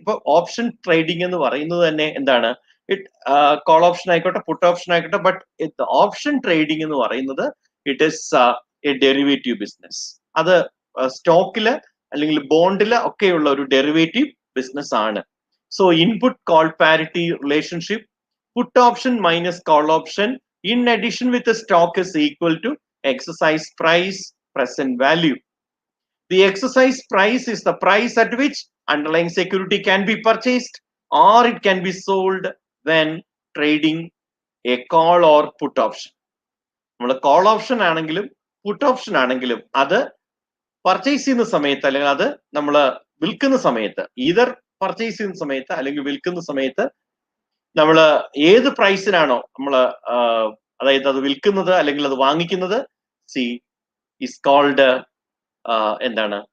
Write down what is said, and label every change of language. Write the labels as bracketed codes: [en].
[ml] ഇപ്പൊ option trading എന്ന് പറയുന്നത് തന്നെ എന്താണ്? കോൾ ഓപ്ഷൻ ആയിക്കോട്ടെ, പുട്ട് ഓപ്ഷൻ ആയിക്കോട്ടെ, ബട്ട് ഓപ്ഷൻ ട്രേഡിംഗ് എന്ന് പറയുന്നത് [en] It is a derivative business. [ml] അത് സ്റ്റോക്കില് അല്ലെങ്കിൽ ബോണ്ടില് ഒക്കെയുള്ള ഒരു ഡെറിവേറ്റീവ് ബിസിനസ് ആണ്. [en] So input call parity relationship, put option minus call option in addition with the stock is equal to exercise price, present value. The exercise price is the price at which underlying security can be purchased or it can be sold when trading a call or put option. [ml] നമ്മൾ call option ആണെങ്കിലും puttu option ആണെങ്കിലും അത് purchase ചെയ്യുന്ന സമയത്ത്, അല്ലെങ്കിൽ അത് നമ്മൾ വിൽക്കുന്ന സമയത്ത്, ഈതർ പർച്ചേസ് ചെയ്യുന്ന സമയത്ത് അല്ലെങ്കിൽ വിൽക്കുന്ന സമയത്ത് നമ്മൾ ഏത് പ്രൈസിനാണോ നമ്മൾ അതായത് അത് വിൽക്കുന്നത് അല്ലെങ്കിൽ അത് വാങ്ങിക്കുന്നത്, സി ഇസ് കോൾഡ് എന്താണ്?